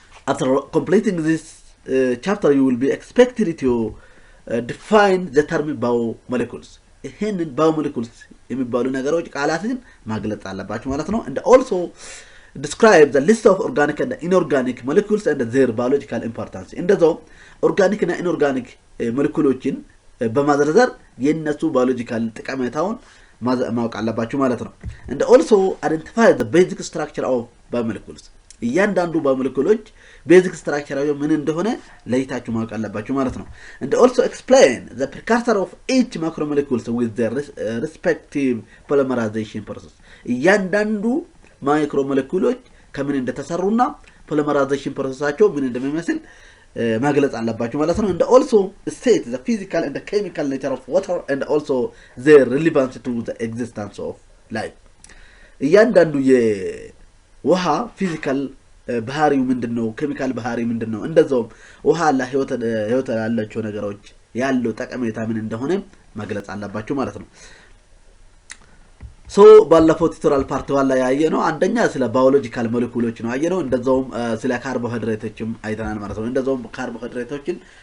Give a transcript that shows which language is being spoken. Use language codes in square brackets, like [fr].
[en] After completing this chapter you will be expected to define the term biomolecules. [am] ይሄንን biomolecules የሚባሉ ነገሮች ቃላትን ማግለጽ አለባችሁ ማለት ነው። [en] And also describe the list of organic and inorganic molecules and their biological importance. [am] እንደዛው ኦርጋኒክ እና ኢንኦርጋኒክ ሞለኪውሎችን በማዘርዘር የነሱ ባዮሎጂካል ጠቀሜታውን ማወቅ አለባችሁ ማለት ነው። [en] And also identify the basic structure of biomolecules. [am] እያንዳንዱ ባዮሞለኪውሎች ቤዚክ ስትራክቸራቸው ምን እንደሆነ ለይታችሁ ማወቅ አለባችሁ ማለት ነው። [en] And also explain the precursor of each macromolecules with their respective polymerization process. [am] እያንዳንዱ ማይክሮሞለኪውሎች ከምን እንደተሰሩና ፖሊመራይዜሽን ፕሮሰሳቸው ምን እንደሚመስል ማግለጽ አለባችሁ ማለት ነው። [en] And also state the physical and the chemical nature of water and also their relevance to the existence of life. [am] እያንዳንዱ ውሃ ፊዚካል ባህሪው ምንድነው? ኬሚካል ባህሪው ምንድነው? እንደዛውም ውሃ ለህይወት ያላቸው ነገሮች ያለው ጠቀሜታ ምን እንደሆነ ማግለጽ አለባችሁ ማለት ነው። ሶ ባለፈው ቱቶሪያል ፓርት 1 ላይ ያየነው አንደኛ ስለ ባዮሎጂካል ሞለኪውሎች ነው ያየነው። እንደዛውም ስለ ካርቦሃይድሬቶችም አይተናል ማለት ነው። እንደዛውም ካርቦሃይድሬቶችን